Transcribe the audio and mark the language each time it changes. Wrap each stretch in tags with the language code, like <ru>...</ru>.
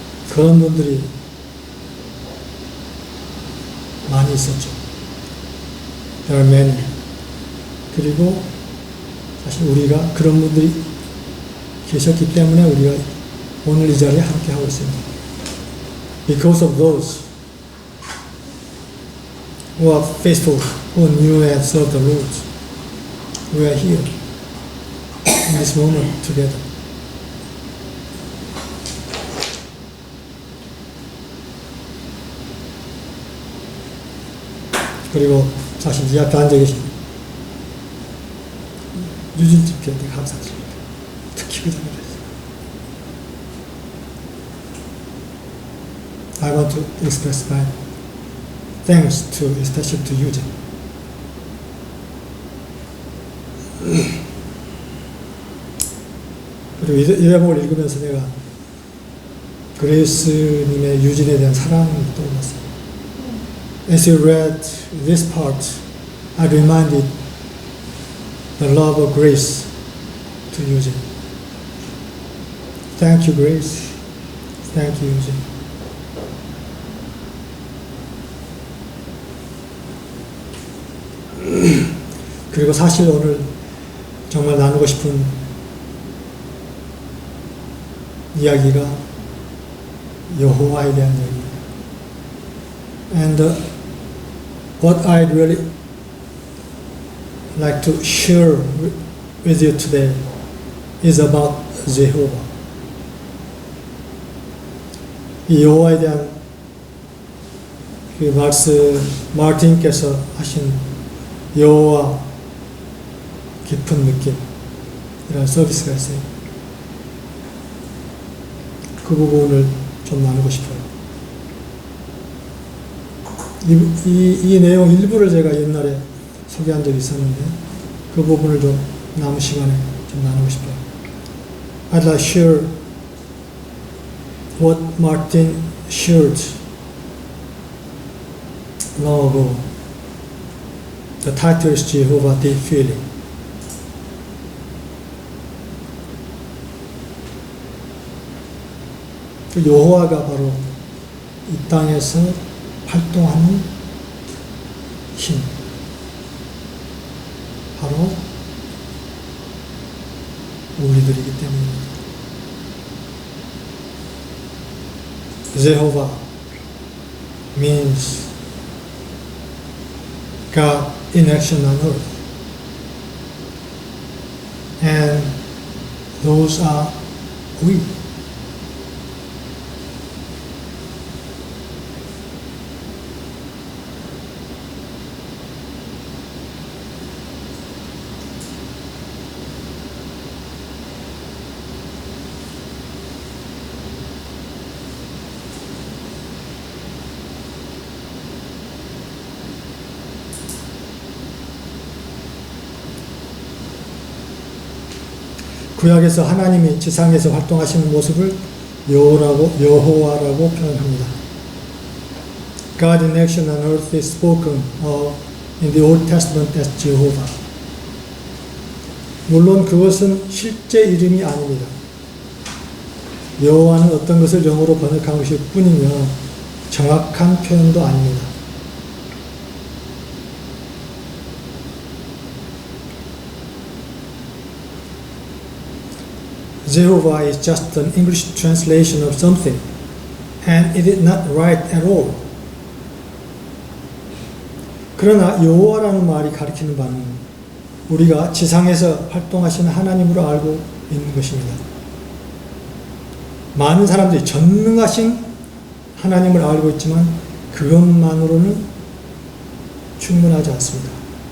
<ko>그런 분들이 많이 있었죠.</ko> <en>There are many.</en> <ko>그리고 사실 우리가 그런 분들이 계셨기 때문에 우리가 오늘 이 자리에 함께 하고 있습니다.</ko> <en>Because of those who are faithful, who knew and served the Lord, we are here in this moment together.</en> <ko>그리고 사실 이 앞에 앉아 계신 유진 집회한테 감사드립니다. 특히 그 자리에</ko> <en>I want to express my thanks to, especially to Eugene.</en> <ko>그리고 이 대목을 읽으면서 내가 그레이스님의 유진에 대한 사랑이 떠올랐어요.</ko> <en>As you read this part, I reminded the love of Grace to Eugene. Thank you, Grace. Thank you, Eugene.</en> <ko>그리고 사실 오늘 정말 나누고 싶은 이야기가 여호와에 대한 이야기입니다.</ko> <en>And what I'd really like to share with you today is about Jehovah.</en> <ko>이 여호와에 대한 그 말씀 마틴께서 하신 여호와 깊은 느낌 이런 서비스가 있어요. 그 부분을 좀 나누고 싶어요. 이 내용 일부를 제가 옛날에 소개한 적이 있었는데 그 부분을 좀 남은 시간에 좀 나누고 싶어요.</ko> <en>I'd like to share what Martin shared long ago. The title is Jehovah Deep Feeling.</en> <ko>그 여호와가 바로 이 땅에서 활동하는 힘, 바로 우리들이기 때문입니다.</ko> <en>Jehovah means God in action on earth, and those are we.</en> <ko>구약에서 하나님이 지상에서 활동하시는 모습을 여호와라고 표현합니다.</ko> <en>God in action on earth is spoken of in the Old Testament as Jehovah.</en> <ko>물론 그것은 실제 이름이 아닙니다. 여호와는 어떤 것을 영어로 번역한 것일 뿐이며 정확한 표현도 아닙니다.</ko> <en>Jehovah is just an English translation of something, and it is not right at all.</en> <ko>그러나 여호와라는 말이 가리키는 바는 우리가 지상에서 활동하시는 하나님으로 알고 있는 것입니다. 많은 사람들이 전능하신 하나님을 알고 있지만 그것만으로는 충분하지 않습니다.</ko>